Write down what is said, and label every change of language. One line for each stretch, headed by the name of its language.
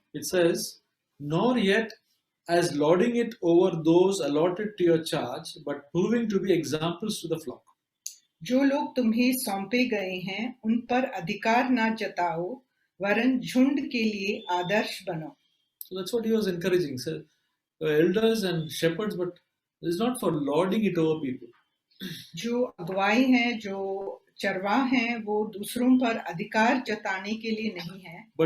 English: It says, "Nor yet as lording it over those allotted to your charge, but proving to be examples to the flock."
Hindi: जो लोग तुम्हें सौंपे गए हैं उन पर अधिकार ना जताओ, वरन झुंड के लिए आदर्श बनो।
English: So that's what he was encouraging. So, elders and shepherds, but it's not for lording it over people.
Hindi: जो अगुवाई हैं, जो चरवाह हैं, वो दूसरों पर अधिकार जताने के लिए नहीं है,